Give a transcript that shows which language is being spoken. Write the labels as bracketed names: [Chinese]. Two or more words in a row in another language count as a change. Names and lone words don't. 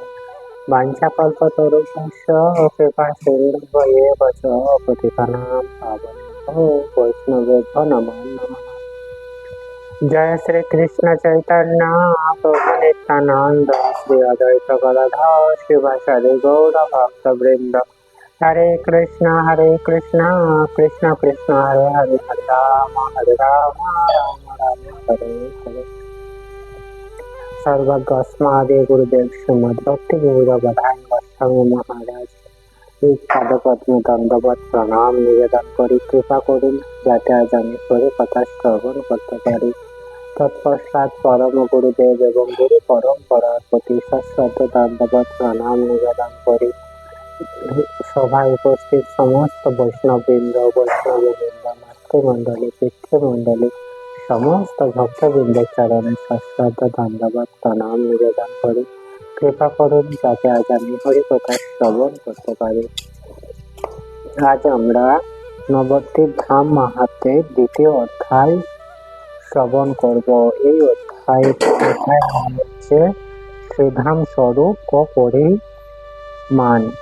[Sanskrit] वाञ्छाकल्पतरुभ्यश्च कृपासिन्धुभ्येव च पतितानां पावनेभ्यो वैष्णवेभ्यो नमो नमः। जय श्री कृष्ण चैतन्य प्रभु नित्यानंद श्री अद्वैत गदाधर शिवासादि गौर भक्त वृंद। हरे कृष्ण कृष्ण कृष्ण हरे हरे हरे राम राम हरे हरे। [Bangla] সর্বস্মাদি গুরুদেব শ্রীমদ্ ভক্তি গৌর বধাই গোস্বামী মহারাজ পাদপদ্ম দণ্ডবৎ প্রণাম নিবেদন করি कृपा করুন যাতে আজ আমি করে কথা শ্রবণ করতে পারি। তৎপশ্চাৎ পরম গুরুদেব এবং গুরু পরম্পরার প্রতি সশ্রদ্ধ দণ্ডবৎ প্রণাম নিবেদন করি সভায় উপস্থিত সমস্ত বৈষ্ণববৃন্দ মাতৃমণ্ডলী পিতৃমণ্ডলী সমস্ত ভক্তবৃন্দ চরণে সশ্রদ্ধ দণ্ডবৎ প্রণাম নিবেদন করি कृपा করুন যাতে আজ আমি হরি কথা শ্রবণ করতে পারি। আজ আমরা নবদ্বীপ ধাম মাহাত্ম্যের দ্বিতীয় অধ্যায় শ্রবণ করব। এই অধ্যায় হচ্ছে শ্রীধাম স্বরূপ ও পরিমাণ।